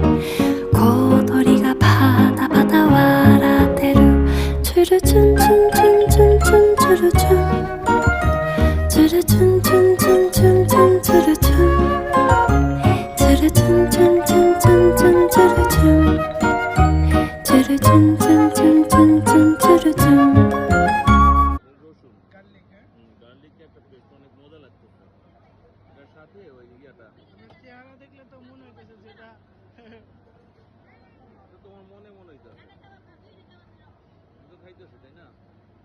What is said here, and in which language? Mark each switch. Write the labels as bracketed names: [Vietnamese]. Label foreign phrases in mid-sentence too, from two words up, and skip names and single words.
[Japanese] 小鳥がパタパタ笑ってるチュルチュンチュンチュンチュンチュンチュルチュンチュルチュンチュンチュンチュンチュンチュルチュンチュルチュンチュンチュンチュンチュンチュルチュンチュルチュンチュンチュンチュンチュンチュルチュン [Bangla] গার্লিকটা একটা পেস্ট অনেক মজা লাগতেছে এটার সাথে ওই ইয়াটা চেহারা দেখলে তো মনে হইতেছে যেটা তোমার মনে হইতেছে তো খাইতেছে তাই না